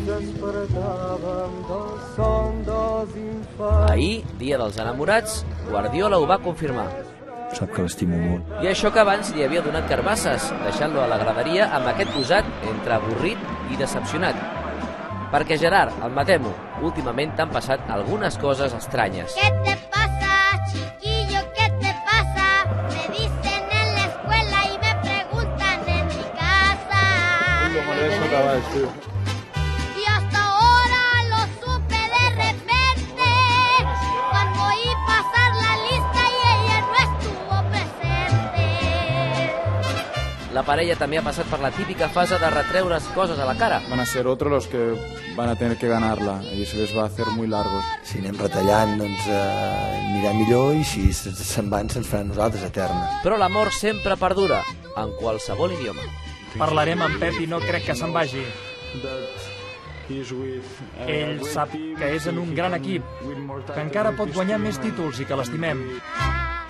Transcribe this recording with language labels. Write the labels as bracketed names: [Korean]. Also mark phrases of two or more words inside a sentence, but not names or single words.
[Catalan] Ahir, dia dels enamorats, Guardiola ho va confirmar. Sap que l'estimo molt. I això que abans li havia donat carbasses, deixant-lo a la graderia amb aquest posat entre avorrit i decepcionat. Perquè Gerard, admetem-ho, últimament t'han passat algunes coses estranyes. [Spanish] ¿Qué te pasa, chiquillo? ¿Qué te pasa? Me dicen en la escuela y me preguntan en mi casa. Y hasta ahora lo supe de repente, cuando oí pasar la lista y ella no estuvo presente. [Catalan] La parella també ha passat per la típica fase de retreure's coses a la cara. [Spanish] Van a ser otros los que van a tener que ganarla y se les va a hacer muy largos. [Catalan] Si anem retallant, doncs anirà millor, i si se'n van, se'ns farà a nosaltres eterna. Però l'amor sempre perdura, en qualsevol idioma. Parlarem amb Pep i no crec que se'n vagi. Ell sap que és en un gran equip, que encara pot guanyar més títols i que l'estimem.